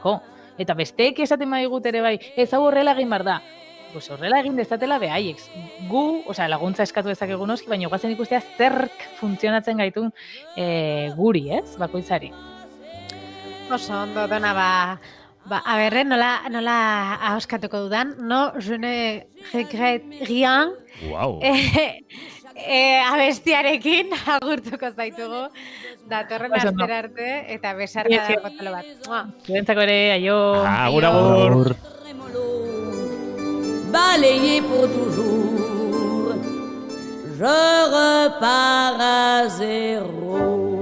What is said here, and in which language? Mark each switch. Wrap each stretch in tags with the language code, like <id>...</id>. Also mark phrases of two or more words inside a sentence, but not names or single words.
<eu>Eta besteek esaten badigut ere bai, ez hau horrela egin behar da. pues horrela egin dezatela behaiek. Gu, laguntza eskatu dezakegu noski, baina guazen ikustea zerk funtzionatzen gaitu guri, ez? Bakoitzari. Oso ondo, dona, a berre, nola ahoskatuko dudan, no,</eu> <fr>je ne regrette rien. Wow.</fr> <eu>Abestiarekin agurtuko zaitugu, datorren astera arte, eta besarka da potolo bat. Zuentzako ere, aio. Agur.</eu> <fr>Balayé pour toujours, je repars à zéro.</fr>